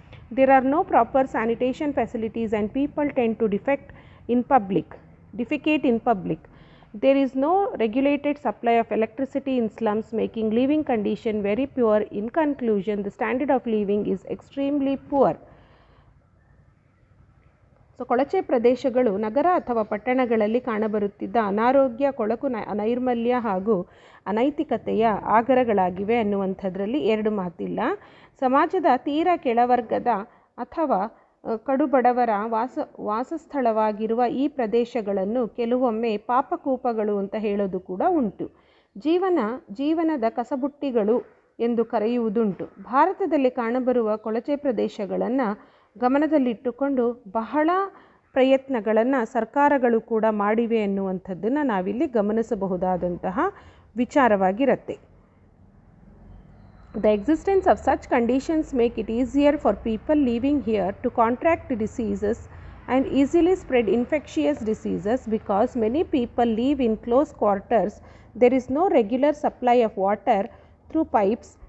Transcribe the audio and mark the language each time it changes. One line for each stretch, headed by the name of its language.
English: There are no proper sanitation facilities and people tend to defecate in public. There is no regulated supply of electricity in slums, making living condition very poor. In conclusion, the standard of living is extremely poor.
Kannada: So ಕೊಳಚೆ ಪ್ರದೇಶಗಳು ನಗರ ಅಥವಾ ಪಟ್ಟಣಗಳಲ್ಲಿ ಕಾಣಬರುತ್ತಿದ್ದ ಅನಾರೋಗ್ಯ, ಕೊಳಕು, ನೈರ್ಮಲ್ಯ ಹಾಗೂ ಅನೈತಿಕತೆಯ ಆಗರಗಳಾಗಿವೆ ಅನ್ನುವಂಥದ್ರಲ್ಲಿ ಎರಡು ಮಾತಿಲ್ಲ. ಸಮಾಜದ ತೀರ ಕೆಳವರ್ಗದ ಅಥವಾ ಕಡುಬಡವರ ವಾಸಸ್ಥಳವಾಗಿರುವ ಈ ಪ್ರದೇಶಗಳನ್ನು ಕೆಲವೊಮ್ಮೆ ಪಾಪಕೂಪಗಳು ಅಂತ ಹೇಳೋದು ಕೂಡ ಉಂಟು. ಜೀವನದ ಕಸಬುಟ್ಟಿಗಳು ಎಂದು ಕರೆಯುವುದುಂಟು. ಭಾರತದಲ್ಲಿ ಕಾಣಬರುವ ಕೊಳಚೆ ಪ್ರದೇಶಗಳನ್ನು ಗಮನದಲ್ಲಿಟ್ಟುಕೊಂಡು ಬಹಳ ಪ್ರಯತ್ನಗಳನ್ನು ಸರ್ಕಾರಗಳು ಕೂಡ ಮಾಡಿವೆ ಎನ್ನುವಂಥದ್ದನ್ನು ನಾವಿಲ್ಲಿ ಗಮನಿಸಬಹುದಾದಂತಹ ವಿಚಾರವಾಗಿರುತ್ತೆ.
English: The existence of such conditions make it easier for people living here to contract diseases and easily spread infectious diseases because many people live in close quarters. There is no regular supply of water through pipes.